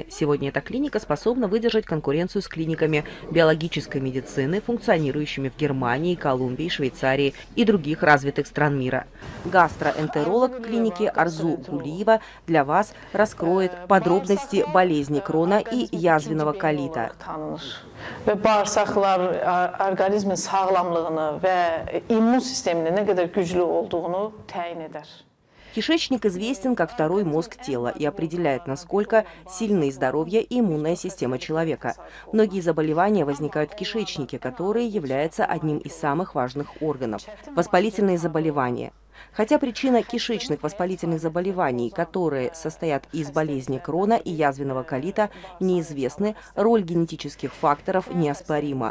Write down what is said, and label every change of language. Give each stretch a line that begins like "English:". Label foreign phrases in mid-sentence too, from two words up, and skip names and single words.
Russian: Сегодня эта клиника способна выдержать конкуренцию с клиниками биологической медицины, функционирующими в Германии, Колумбии, Швейцарии и других развитых стран мира. Гастроэнтеролог клиники Арзу Гулиева для вас раскроет подробности болезни Крона и язвенного колита.
Azerbaijani: Ve bağırsaqlar orqanizmin sağlamlığını və immun sisteminin nə qədər güclü olduğunu təyin edər.
Russian: Кишечник известен как второй мозг тела и определяет, насколько сильны здоровье и иммунная система человека. Многие заболевания возникают в кишечнике, который является одним из самых важных органов. Воспалительные заболевания. Хотя причина кишечных воспалительных заболеваний, которые состоят из болезни Крона и язвенного колита, неизвестны, роль генетических факторов неоспорима.